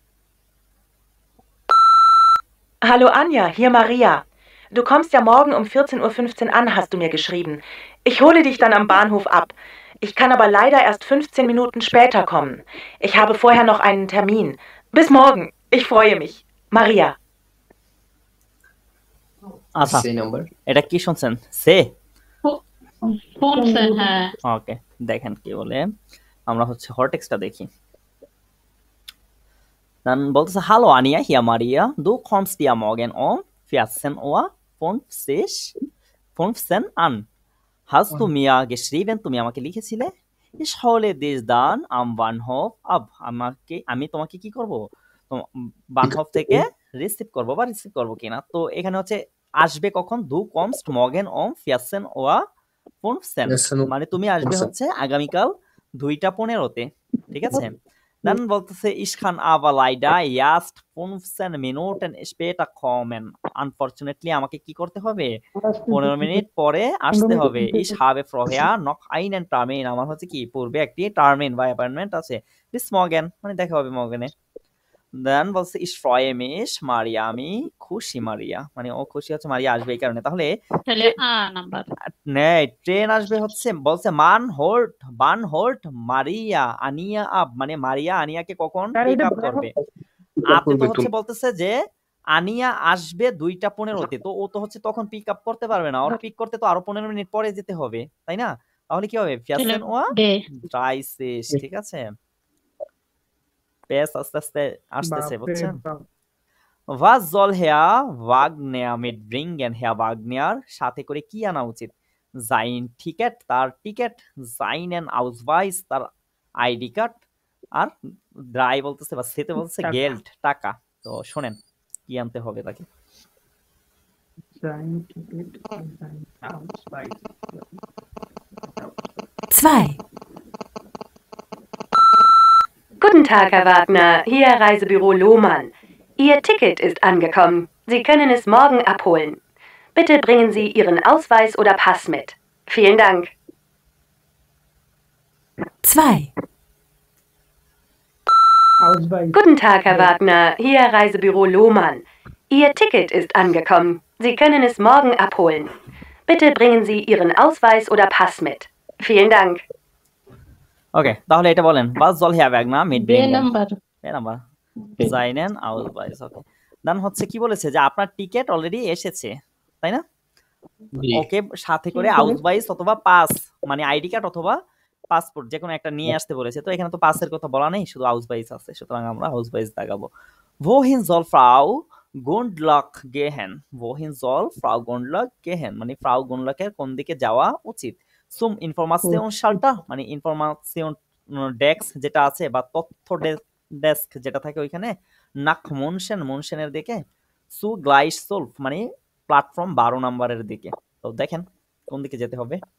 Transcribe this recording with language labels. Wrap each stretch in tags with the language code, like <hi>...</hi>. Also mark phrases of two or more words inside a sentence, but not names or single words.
<de>Hallo Anja, hier Maria. Du kommst ja morgen um 14:15 Uhr an, hast du mir geschrieben. Ich hole dich dann am Bahnhof ab. Ich kann aber leider erst 15 Minuten später kommen. Ich habe vorher noch einen Termin. Bis morgen. Ich freue mich. Maria.</de> <bn>আচ্ছা,</bn> <en>C number</en> <bn>এটা কি শুনছেন? সে শুনছেন? হ্যাঁ, ওকে, দেখেন কি বলে। আমরা হচ্ছে হরটেক্সটা দেখি।</bn> <de>Dann বলতেছে hallo Anja, hier Maria. Du kommst ja morgen um 14:15 an. Hast du mir geschrieben?</de> <bn>তুমি আমাকে লিখেছিলে?</bn> <de>Ich hole dich dann am Bahnhof ab.</de> <bn>আমি তোমাকে কি করব? বানহফ থেকে রিসিভ করব বা রিসিভ করব কিনা। তো এখানে হচ্ছে আসবে কখন?</bn> <de>Du kommst morgen um 14:15</de> <bn>মানে তুমি আসবে হচ্ছে আগামীকাল 2:15-তে, ঠিক আছে।</bn> <de>Dann বলতেছে ich kann aber leider erst 15 Minuten später kommen.</de> <bn>Unfortunately আমাকে কি করতে হবে? 15 মিনিট পরে আসতে হবে।</bn> <de>Ich habe vorher noch einen Termin.</de> <bn>আমার হচ্ছে কি পূর্বে একটি টার্মিন বা অ্যাপয়েন্টমেন্ট আছে।</bn> <de>Bis morgen</de> <bn>মানে দেখা হবে মর্গেনে। Dann বলছে</bn> <de>ich freue mich</de> <bn>মারিয়া, আমি খুশি মারিয়া, মানে ও খুশি হচ্ছে মারিয়া আসবে এই কারণে। তাহলে তাহলে আ নাম্বার। ট্রেন আসবে হচ্ছে বলছে</bn> <de>wann holt Maria Anja ab,</de> <bn>মানে মারিয়া আনিয়াকে কখন</bn> <en>pick up</en> <bn>করবে। আপনি তো হচ্ছে বলতেছে যে আনিয়া আসবে 2:15-তে, তো ও তো হচ্ছে তখন</bn> <en>pick up</en> <bn>করতে পারবে না, ওর পিক করতে তো আরো 15 মিনিট পরে যেতে হবে, তাই না? তাহলে কি হবে? 14:30, ঠিক আছে। বেশ আস্তে আস্তে আসতেছে, বুঝছেন?</bn> <de>Was soll Herr Wagner mitbringen?</de> <bn>Herr Wagner সাথে করে কি আনা উচিত?</bn> <de>Sein Ticket,</de> <bn>তার টিকেট,</bn> <de>seinen Ausweis,</de> <bn>তার</bn> <en>ID card,</en> <bn>আর drei বলতেছে বা সেতে বলতেছে গেল্ড, টাকা। তো শোনেন কি আনতে হবে তাকে।</bn> <de>Sein Ticket und sein Ausweis. 2. Guten Tag, Herr Wagner. Hier Reisebüro Lohmann. Ihr Ticket ist angekommen. Sie können es morgen abholen. Bitte bringen Sie Ihren Ausweis oder Pass mit. Vielen Dank. 2. Ausweis. Guten Tag, Herr Wagner. Hier Reisebüro Lohmann. Ihr Ticket ist angekommen. Sie können es morgen abholen. Bitte bringen Sie Ihren Ausweis oder Pass mit. Vielen Dank.</de> <bn>ওকে, তাহলে এটা বলেন।</bn> <de>Was soll Herr Wagner</de> <bn>বে</bn> <de>mitbringen?</de> <bn>নাম্বার।</bn> <de>নাম্বার seinen Ausweis।</de> <bn>ওকে, দেন হচ্ছে কি বলেছে যে আপনার</bn> <en>ticket already</en> <bn>এসেছে, তাই না? ওকে, সাথে করে আউসওয়াইস অথবা পাস, মানে</bn> <en>ID card</en> <bn>অথবা পাসপোর্ট যে কোনো একটা নিয়ে আসতে বলেছে। তো এখানে তো পাসের কথা বলা নেই, শুধু আউসওয়াইস আছে, সুতরাং আমরা আউসওয়াইস দেখাবো।</bn> <de>Wohin soll Frau Gundlach gehen? Wohin soll Frau Gundlach gehen?</de> <bn>মানে ফ্রাউ গুন্ডলাকের কোন দিকে যাওয়া উচিত?</bn> <de>Zum Informationsschalter,</de> <bn>মানে</bn> <en>information desk</en> <bn>যেটা আছে বা তথ্য ডেস্ক যেটা থাকে ওইখানে। Nach মুনশেনের দিকে।</bn> <de>Zu Gleichschulf,</de> <bn>মানে প্ল্যাটফর্ম 12 নম্বরের দিকে। তো দেখেন কোন দিকে যেতে হবে।</bn>